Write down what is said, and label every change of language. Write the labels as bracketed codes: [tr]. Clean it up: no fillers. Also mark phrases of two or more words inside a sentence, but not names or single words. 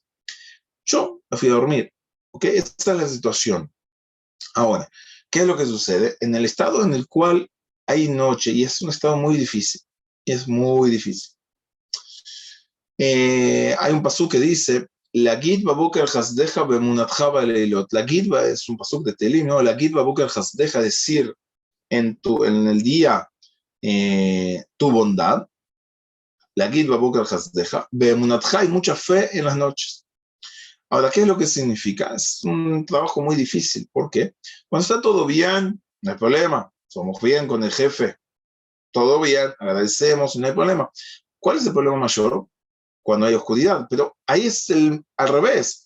[es] Yo me fui a dormir, ¿ok? Esa es la situación. Ahora, ¿qué es lo que sucede? En el estado en el cual hay noche, y es un estado muy difícil, es muy difícil. Hay un pasuk que dice, [he] להגיד בבקר חסדך ואמונתך בלילות. [es] La gitba es un pasuk de Telim, ¿no? [he] להגיד בבקר חסדך, [es] decir en el día tu bondad. [he] להגיד בבקר חסדך ואמונתך, [es] hay mucha fe en las noches. Ahora, ¿qué es lo que significa? Es un trabajo muy difícil. ¿Por qué? Cuando está todo bien, no hay problema. Somos bien con el jefe. Todo bien, agradecemos, no hay problema. ¿Cuál es el problema mayor? Cuando hay oscuridad. Pero ahí es al revés.